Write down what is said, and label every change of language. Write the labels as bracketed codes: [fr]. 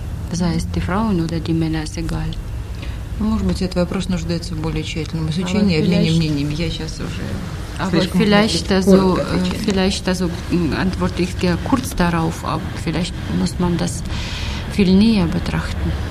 [de] Das heißt, die Frauen oder die Männer, ist egal. [ru] Может быть, этот вопрос нуждается в более тщательном изучении, обмене мнениями. Я сейчас уже [de] aber vielleicht, also, antworte ich sehr kurz darauf, aber vielleicht muss man das viel näher betrachten.